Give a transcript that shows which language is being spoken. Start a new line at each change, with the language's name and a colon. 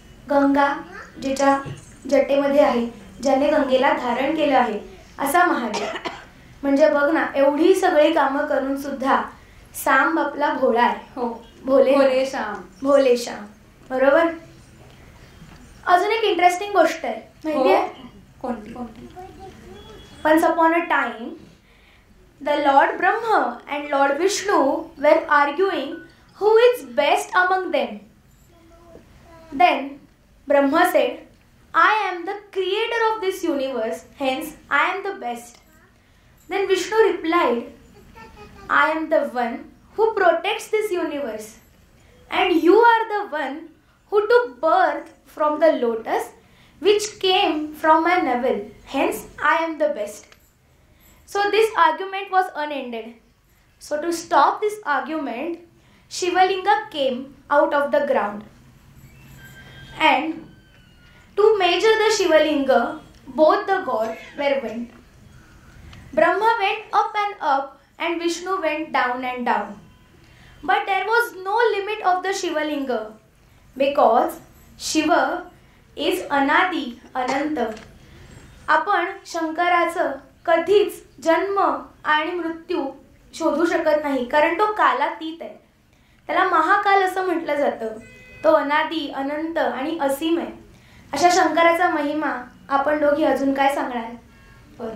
Marathi: गंगा जिच्या जटेमध्ये आहे, ज्याने गंगेला धारण केलं आहे असा महादेव. म्हणजे बघ ना, एवढी सगळी कामं करून सुद्धा सांब आपला भोळा आहे. हो, भोले श्याम. बरोबर. अजून एक इंटरेस्टिंग गोष्ट आहे माहिती आहे? कोणती?
English: Once upon a time, the Lord Brahma and Lord Vishnu were arguing who is best among them. Then Brahma said, I am the creator of this universe, hence I am the best. Then Vishnu replied, I am the one who protects this universe, and you are the one who took birth from the lotus which came from my navel, hence I am the best. So this argument was unended. So to stop this argument, Shivalinga came out of the ground. And to measure the Shivalinga, both the gods were went. Brahma went up and Vishnu went down and down. But there was no limit of the Shivalinga because Shiva is
Marathi: अनादी अनंत. आपण शंकराचं कधीच जन्म आणि मृत्यू शोधू शकत नाही, कारण तो कालातीत आहे. त्याला महाकाल असं म्हटलं जातं. तो अनादी अनंत आणि असीम आहे. अशा शंकराचा महिमा आपण दोघी अजून काय सांगणार?